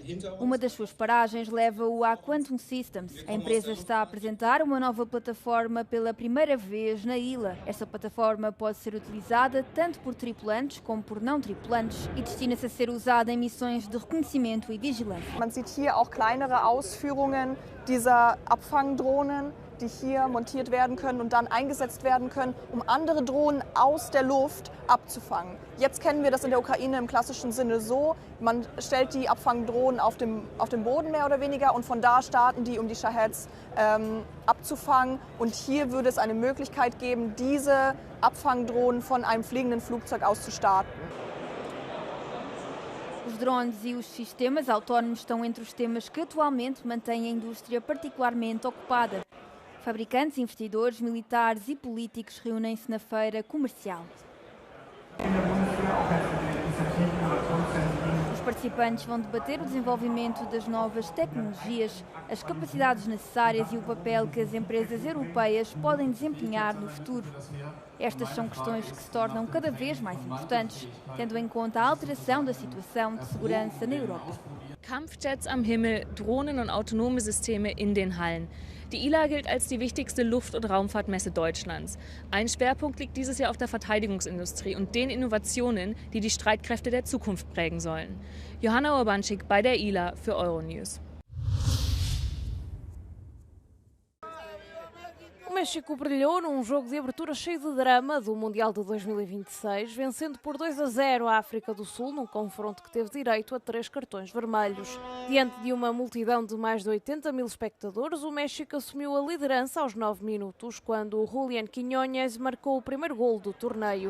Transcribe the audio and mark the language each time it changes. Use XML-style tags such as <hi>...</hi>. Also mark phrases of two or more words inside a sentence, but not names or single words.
<pt>Uma das suas paragens leva-o à Quantum Systems. A empresa está a apresentar uma nova plataforma pela primeira vez na ILA. Esta plataforma pode ser utilizada tanto por tripulantes como por não tripulantes e destina-se a ser usada em missões de reconhecimento e vigilância.</pt> <de>Man sieht hier auch kleinere Ausführungen dieser Abfangdrohnen, die hier montiert werden können und dann eingesetzt werden können, um andere Drohnen aus der Luft abzufangen. Jetzt kennen wir das in der Ukraine im klassischen Sinne so, man stellt die Abfangdrohnen auf dem Boden mehr oder weniger und von da starten die, um die Shaheds abzufangen. Und hier würde es eine Möglichkeit geben, diese Abfangdrohnen von einem fliegenden Flugzeug aus zu starten.</de> <pt>Os drones e os sistemas autónomos estão entre os temas que atualmente mantêm a indústria particularmente ocupada. Fabricantes, investidores, militares e políticos reúnem-se na feira comercial. Os participantes vão debater o desenvolvimento das novas tecnologias, as capacidades necessárias e o papel que as empresas europeias podem desempenhar no futuro. Estas são questões que se tornam cada vez mais importantes, tendo em conta a alteração da situação de segurança na Europa.</pt> <de>Kampfjets am Himmel, Drohnen und autonome Systeme in den Hallen. Die ILA gilt als die wichtigste Luft- und Raumfahrtmesse Deutschlands. Ein Schwerpunkt liegt dieses Jahr auf der Verteidigungsindustrie und den Innovationen, die die Streitkräfte der Zukunft prägen sollen. Johanna Urbanczyk bei der ILA für Euronews.</de> <pt>O México brilhou num jogo de abertura cheio de drama do Mundial de 2026, vencendo por 2-0 a África do Sul, num confronto que teve direito a 3 cartões vermelhos. Diante de uma multidão de mais de 80 mil espectadores, o México assumiu a liderança aos 9 minutos, quando Julián Quiñónez marcou o primeiro golo do torneio.</pt>